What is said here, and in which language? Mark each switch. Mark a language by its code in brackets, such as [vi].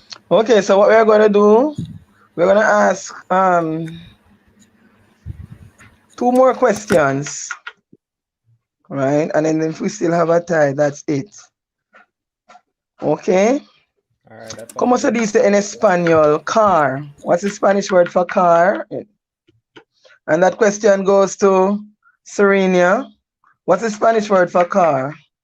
[en] Okay, so what we're going to do, we're going to ask 2 more questions. Right? And then if we still have a tie, that's it. Okay? [es] ¿Cómo se dice en español car? [en] What's the Spanish word for car? And that question goes to Serenia. What's the Spanish word for car?